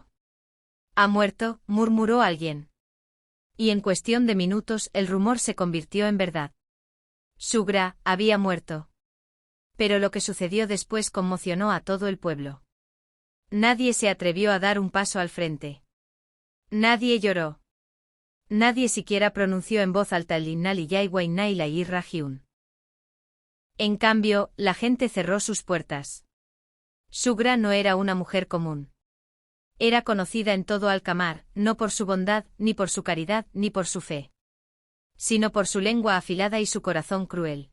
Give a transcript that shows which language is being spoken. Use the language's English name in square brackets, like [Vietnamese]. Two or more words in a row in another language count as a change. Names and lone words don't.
[Spanish] «¿Ha muerto?», murmuró alguien. Y en cuestión de minutos el rumor se convirtió en verdad. Sugra había muerto. Pero lo que sucedió después conmocionó a todo el pueblo. Nadie se atrevió a dar un paso al frente. Nadie lloró. Nadie siquiera pronunció en voz alta el [Arabic] إنا لله وإنا إليه راجعون. [Spanish] En cambio, la gente cerró sus puertas. Sugra no era una mujer común. Era conocida en todo Alcamar, no por su bondad, ni por su caridad, ni por su fe, sino por su lengua afilada y su corazón cruel.